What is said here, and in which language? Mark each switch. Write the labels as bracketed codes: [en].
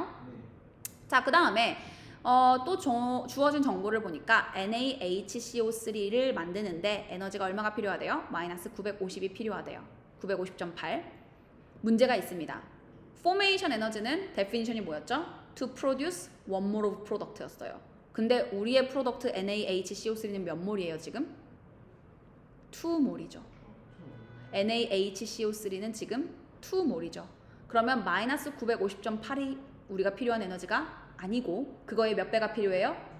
[ko] 네. 자, 그 다음에 또 주어진 정보를 보니까 NaHCO3를 만드는데 에너지가 얼마가 필요하대요? 마이너스 950이 필요하대요. 950.8. 문제가 있습니다. 포메이션 에너지는 데피니션이 뭐였죠? [en] To produce one mole of product였어요. [ko] 근데 우리의 프로덕트 NaHCO3는 몇 몰이에요 지금? 2몰이죠. NaHCO3는 지금 2몰이죠. 그러면 마이너스 950.8이 우리가 필요한 에너지가 아니고 그거의 몇 배가 필요해요?